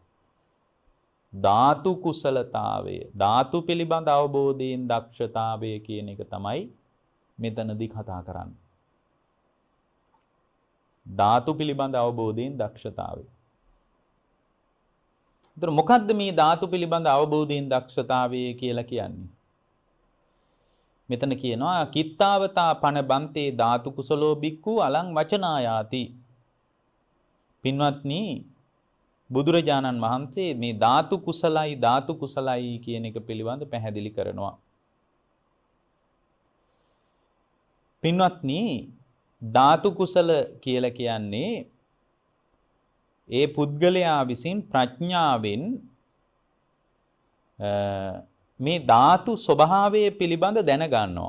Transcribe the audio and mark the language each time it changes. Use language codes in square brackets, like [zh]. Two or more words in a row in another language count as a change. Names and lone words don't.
[si] ධාතු කුසලතාවය, ධාතු පිළිබඳ අවබෝධයෙන් දක්ෂතාවය කියන එක තමයි මෙතනදී කතා කරන්නේ. ධාතු පිළිබඳ අවබෝධයෙන් දක්ෂතාවය. ඒතර මොකද්ද මේ ධාතු පිළිබඳ අවබෝධයෙන් දක්ෂතාවය කියලා කියන්නේ? මෙතන කියනවා [pi] කිත්තාවතා පන බන්තේ ධාතු කුසලෝ බික්ඛු අලං වචනායාති. [si] පින්වත්නි බුදුරජාණන් වහන්සේ මේ ධාතු කුසලයි කියන එක පිළිබඳ පැහැදිලි කරනවා. පින්වත්නි ධාතු කුසල කියලා කියන්නේ ඒ පුද්ගලයා විසින් ප්‍රඥාවෙන් මේ ධාතු ස්වභාවය පිළිබඳ දැනගන්නවා.